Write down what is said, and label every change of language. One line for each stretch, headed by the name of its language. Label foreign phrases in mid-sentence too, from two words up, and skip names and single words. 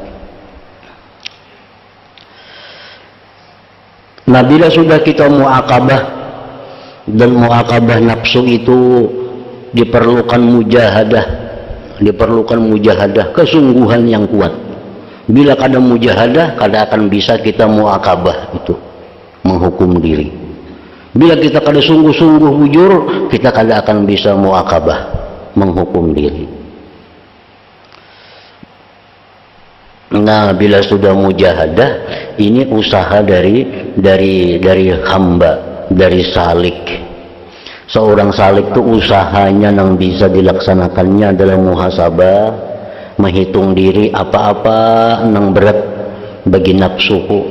Indonesian: Nah bila sudah kita mu'aqabah, dan mu'aqabah nafsu itu diperlukan mujahadah, kesungguhan yang kuat.
Banjar: Bila kada mujahadah, kada akan bisa kita mu'aqabah itu, menghukum diri. Bila kita kada sungguh-sungguh bujur, kita kada akan bisa muakabah, menghukum diri. Nah, bila sudah mujahadah, ini usaha dari hamba, dari salik.
Indonesian: Seorang salik itu usahanya yang bisa dilaksanakannya adalah muhasabah, menghitung diri apa-apa yang berat bagi nafsuku.